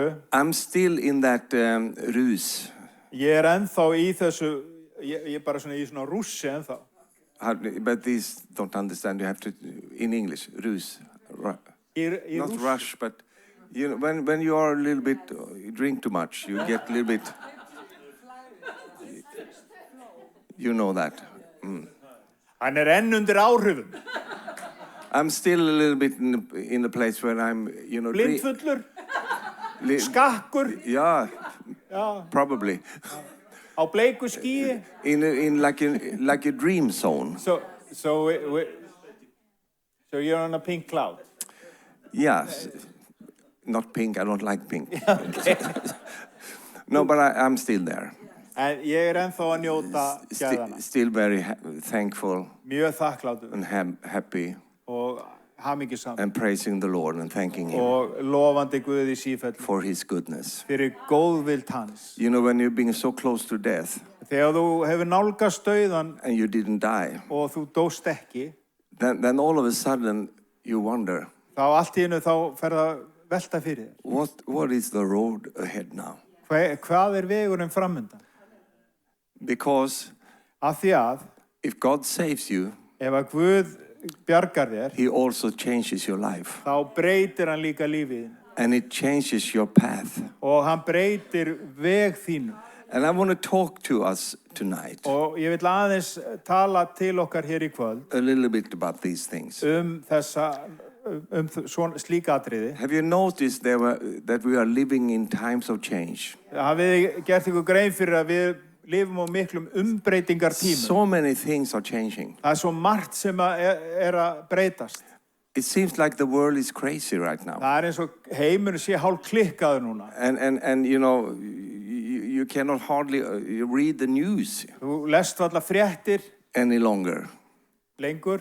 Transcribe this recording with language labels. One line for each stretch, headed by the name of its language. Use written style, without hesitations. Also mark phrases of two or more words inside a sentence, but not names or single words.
English: I'm still in that ruse.
Icelandic: Ég ennþá í þessu, ég bara svona í svona rússi ennþá.
English: But these don't understand. You have to, in English, ruse. Not rush, but when you are a little bit, you drink too much, you get a little bit. You know that.
Icelandic: Hann enn undir áhrifum.
English: I'm still a little bit in the place where I'm,
Icelandic: Blindfullur. Skakkur.
English: Yeah. Probably.
Icelandic: Á bleiku skýi.
English: In like a dream zone. So you're on a pink cloud. Yes. Not pink. I don't like pink. Okay. No, but I'm still there.
Icelandic: En ég ennþá að njóta gæðana.
English: Still very thankful.
Icelandic: Mjög þakklátur.
English: And happy.
Icelandic: Og hamingjusamur.
English: And praising the Lord and thanking Him.
Icelandic: Og lofandi Guði sífellu.
English: For His goodness.
Icelandic: Fyrir góðvild hans.
English: When you're being so close to death.
Icelandic: Þegar þú hefur nálgast dauðan.
English: And you didn't die.
Icelandic: Og þú dóst ekki.
English: Then all of a sudden you wonder.
Icelandic: Þá allt í einu þá ferð að velta fyrir þér.
English: What is the road ahead now?
Icelandic: Hvað vegurinn framundan?
English: Because
Icelandic: af því að
English: if God saves you,
Icelandic: ef að Guð bjargar þér,
English: He also changes your life.
Icelandic: Þá breytir hann líka lífið.
English: And it changes your path.
Icelandic: Og hann breytir veg þínu.
English: And I want to talk to us tonight.
Icelandic: Og ég vil aðeins tala til okkar hér í kvöld.
English: A little bit about these things.
Icelandic: Slík atriði.
English: Have you noticed that we are living in times of change?
Icelandic: Hafið þið gert ykkur grein fyrir að við lifum á miklum umbreytingartímum?
English: So many things are changing.
Icelandic: Það svo margt sem að breytast.
English: It seems like the world is crazy right now.
Icelandic: Það eins og heimurinn sé hálf klikkaður núna.
English: And you know, you cannot hardly read the news.
Icelandic: Þú lest varla fréttir
English: any longer.
Icelandic: Lengur.